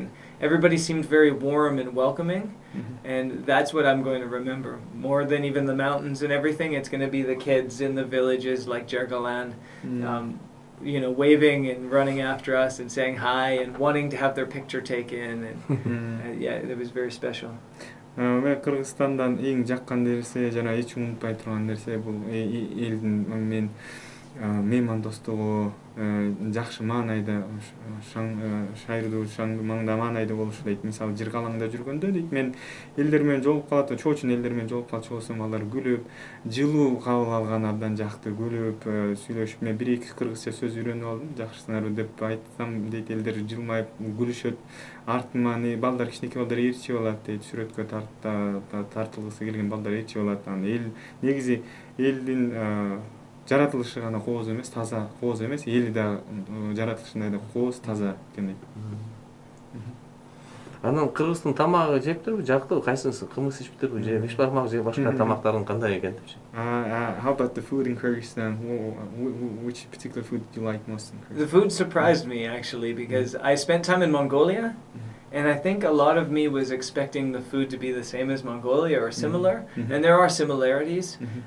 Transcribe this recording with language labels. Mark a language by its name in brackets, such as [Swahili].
[English] And everybody seemed very warm and welcoming, and that's what I'm going to remember. More than even the mountains and everything, it's going to be the kids in the villages like Jergalan, waving and running after us and saying hi and wanting to have their picture taken. And yeah, it was very special. [Kyrgyz] Кыргызстандан эң жаккан нерсе жана эч унутпай турган нерсе бул элдин меймандостугу, жакшы маанайда шайырдуу маңда маанайда болушу дейт. Мисалы Жыргалаңда жүргөндө дейт, мен элдер менен жолугуп калат, чоочун элдер менен жолугуп калчу болсом, алар күлүп, жылуу кабыл алган абдан жакты, күлүп, сүйлөшүп, мен 1-2 кыргызча сөз үйрөнүп алдым. Жакшысыңарбы деп айтсам дейт, элдер жылмайып күлүшөт. Артыма балдар, кичинекей балдар ээрчи болот дейт, сүрөткө тартылгысы келген балдар ээрчи болот. Негизи элдин жаратылышы гана кооз эмес, таза кооз эмес, эли да жаратылышындай да кооз, таза экен дейт. Анан Кыргыздын тамагы жептирби, жактыбы, кайсынысы? Кымыз ичиптирби, же беш бармак же башка тамактардын кандай экен депчи? [English] How about the food in Kyrgyzstan? Which particular food do you like most in Kyrgyzstan? The food surprised me actually because I spent time in Mongolia. And I think a lot of me was expecting the food to be the same as Mongolia or similar, and there are similarities.